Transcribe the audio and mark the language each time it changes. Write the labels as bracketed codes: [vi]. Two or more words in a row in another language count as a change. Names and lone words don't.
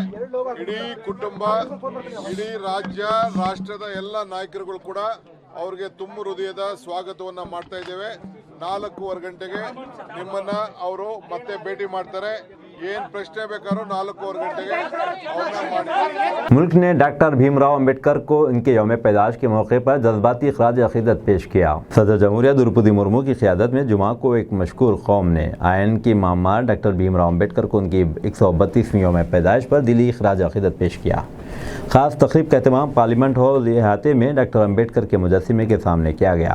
[kn] ಇಡೀ ಕುಟುಂಬ, ಇಡೀ ರಾಜ್ಯ, ರಾಷ್ಟ್ರದ ಎಲ್ಲ ನಾಯಕರುಗಳು ಕೂಡ ಅವ್ರಿಗೆ ತುಂಬ ಹೃದಯದ ಸ್ವಾಗತವನ್ನ ಮಾಡ್ತಾ ಇದ್ದೇವೆ। 4:15 ಗಂಟೆಗೆ ನಿಮ್ಮನ್ನ ಅವರು ಮತ್ತೆ ಭೇಟಿ ಮಾಡ್ತಾರೆ। ಏನ್ ಪ್ರಶ್ನೆ ಬೇಕಾದ್ರೂ 4:15 ಗಂಟೆಗೆ ಅವ್ರನ್ನ ಮಾಡಿ। [ur] ملک نے ڈاکٹر بھیم راؤ امبیڈکر کو ان کے یوم پیدائش کے موقعے پر جذباتی خراج عقیدت پیش کیا. صدر جمہوریہ دروپدی مرمو کی قیادت میں جمعہ کو ایک مشہور قوم نے آئین کی معمار ڈاکٹر بھیم راؤ امبیڈکر کو ان کی 132ویں یوم پیدائش پر دلی خراج عقیدت پیش کیا. خاص تقریب کا اہتمام پارلیمنٹ ہال احاطے میں ڈاکٹر امبیڈکر کے مجسمے کے سامنے کیا گیا.